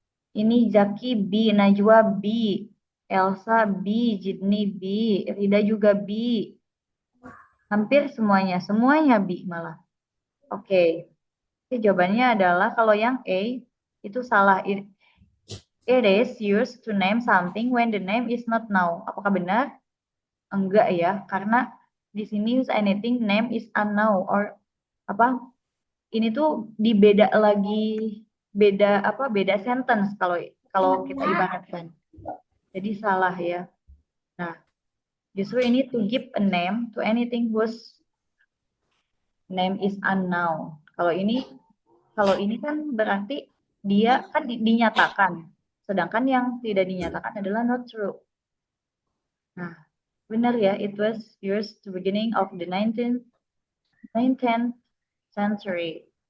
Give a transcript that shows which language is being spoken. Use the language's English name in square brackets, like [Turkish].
[Indonesian] Ini Zaki B, Najwa B, Elsa B, Jidni B, Rida juga B. Hampir semuanya B malah. Oke. Jawabannya adalah kalau yang A itu salah. [English] It is used to name something when the name is not known. [Indonesian] Apakah benar? Enggak ya, karena di sini use anything name is unknown or apa? Ini tuh dibeda lagi beda sentence kalau kita ibaratkan. Jadi salah ya. [English] Nah, justru ini to give a name to anything whose name is unknown. [Indonesian] Kalau ini kan berarti dia kan dinyatakan. Sedangkan yang tidak dinyatakan adalah not true. [English] Nah, benar ya, it was used to beginning of the 19th century.